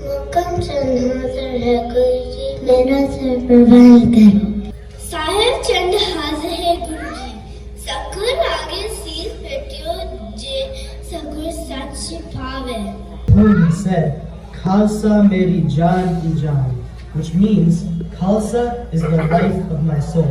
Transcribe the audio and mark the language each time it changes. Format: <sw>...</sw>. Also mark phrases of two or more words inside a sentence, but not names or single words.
<pa>ਹੁਕਮ ਚੰਦ ਹਾਜ਼ਰ ਹੈ ਗੁਰੂ ਜੀ, ਮੇਰਾ ਸਿਰ ਪਰਵਾਨ ਕਰੋ। ਸਾਹਿਬ ਚੰਦ ਹਾਜ਼ਰ ਹੈ ਗੁਰੂ ਜੀ, ਸਕੁਰ ਆਗੇ ਸੀਸ ਪੇਟਿਓ ਜੇ ਸਕੁਰ ਸੱਚ ਪਾਵੇ।</pa> <en>Who said,</en> <pa>ਖ਼ਾਲਸਾ ਮੇਰੀ ਜਾਨ ਕੀ ਜਾਨ,</pa> <en>which means Khalsa is the life of my soul.</en>